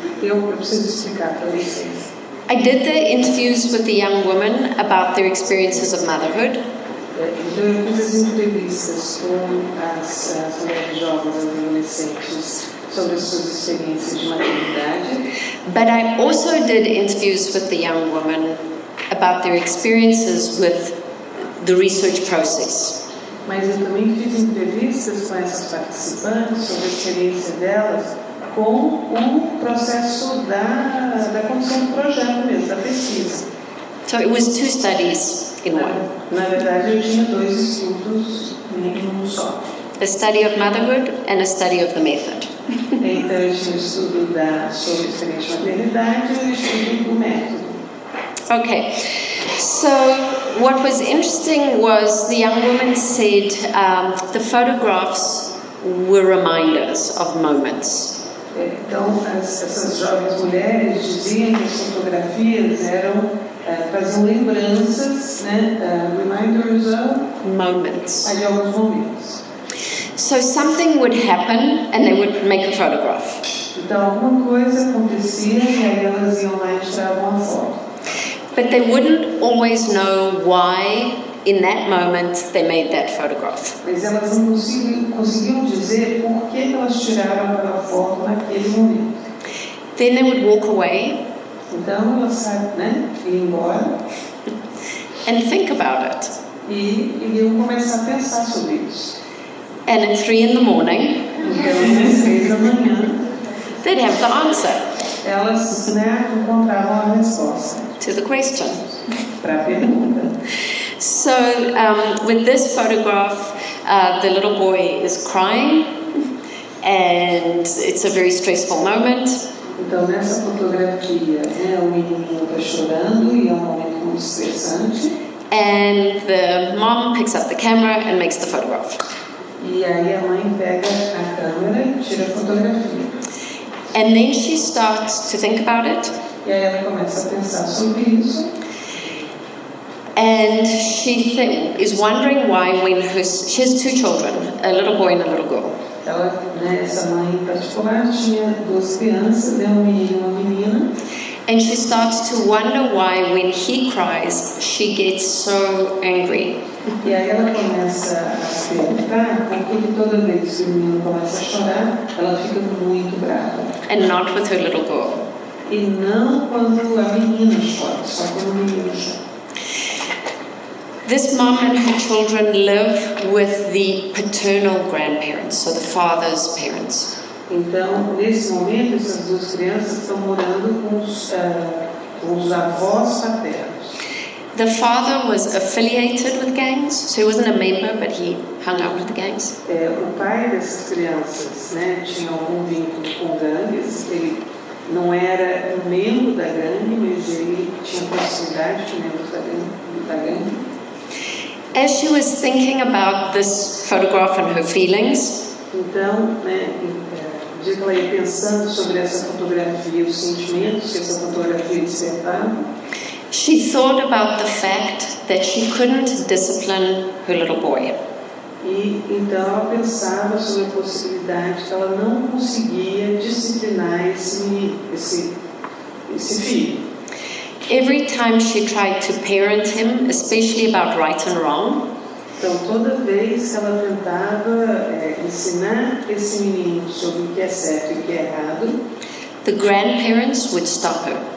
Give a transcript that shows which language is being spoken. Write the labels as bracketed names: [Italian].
[Portuguese] Eu preciso explicar para vocês. [English] I did the interviews with the young women about their experiences of motherhood. [Portuguese] Então eu fiz as entrevistas com as mulheres jovens e adolescentes sobre as suas experiências de maternidade. [English] But I also did interviews with the young women about about their experiences with the research process. [Portuguese] Mas eu também fiz entrevistas com essas participantes sobre a experiência delas com o processo da condução do projeto mesmo, da pesquisa. [English] So it was 2 studies in one. [Portuguese] Na verdade, eu tinha 2 estudos em um só. [English] A study of motherhood and a study of the method. [Portuguese] Então, eu tinha o estudo sobre a experiência de maternidade e o estudo do método. [English] Okay, so what was interesting was the young woman said the photographs were reminders of moments. [Portuguese] Então, essas jovens mulheres diziam que as fotografias faziam lembranças, né, [English] reminders of Moments. [Portuguese] de alguns momentos. [English] So something would happen and they would make a photograph. [Portuguese] Então, alguma coisa acontecia e aí elas iam lá e tiravam uma foto. [English] But they wouldn't always know why, in that moment, they made that photograph. [Portuguese] Mas elas não conseguiam dizer por que elas tiraram aquela foto naquele momento. [English] Then they would walk away [Portuguese] Então, elas iam embora [English] and think about it. [Portuguese] e iriam começar a pensar sobre isso. [English] And at 3 in the morning, [Portuguese] Então, às 6 da manhã, [English] they'd have the answer [Portuguese] elas encontravam a resposta [English] to the question. [Portuguese] para a pergunta. [English] So with this photograph, the little boy is crying and it's a very stressful moment. [Portuguese] Então, nessa fotografia, o menininho está chorando e é um momento muito estressante. [English] And the mom picks up the camera and makes the photograph. [Portuguese] E aí a mãe pega a câmera e tira a fotografia. [English] And then she starts to think about it. [Portuguese] E aí ela começa a pensar sobre isso. [English] And she is wondering why when she has 2 children, a little boy and a little girl. [Portuguese] Ela, essa mãe em particular tinha 2 crianças, um menino e uma menina. [English] And she starts to wonder why when he cries, she gets so angry. [Portuguese] E aí ela começa a se perguntar por que toda vez que o menino começa a chorar, ela fica muito brava. [English] And not with her little girl. [Portuguese] E não quando a menina chora, só quando o menino chora. [English] This mom and her children live with the paternal grandparents, so the father's parents. [Portuguese] Então, nesse momento, essas 2 crianças estão morando com os avós paternos. [English] The father was affiliated with gangs, so he wasn't a member, but he hung out with the gangs. [Portuguese] O pai dessas crianças, tinha algum vínculo com gangues. Ele não era um membro da gangue, mas ele tinha proximidade com membros da gangue. [English] As she was thinking about this photograph and her feelings, [Portuguese] então, dia que ela ia pensando sobre essa fotografia, os sentimentos que essa fotografia despertava, [English] she thought about the fact that she couldn't discipline her little boy. [Portuguese] E então ela pensava sobre a possibilidade que ela não conseguia disciplinar esse menino, esse filho. [English] Every time she tried to parent him, especially about right and wrong, [Portuguese] então toda vez que ela tentava ensinar esse menino sobre o que é certo e o que é errado, [English] the grandparents would stop her.